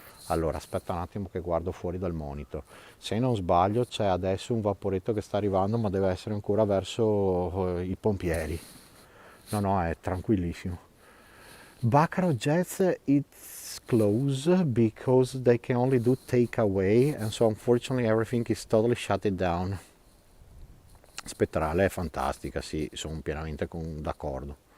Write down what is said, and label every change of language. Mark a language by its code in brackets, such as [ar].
[it] Allora, aspetta un attimo che guardo fuori dal monitor. Se non sbaglio, c'è adesso un vaporetto che sta arrivando, ma deve essere ancora verso i pompieri. No, no, è tranquillissimo. [en] Baccarat Jets, it's closed because they can only do takeaway, and so unfortunately everything is totally shut it down. [it] Spettrale è fantastica, sì, sono pienamente d'accordo.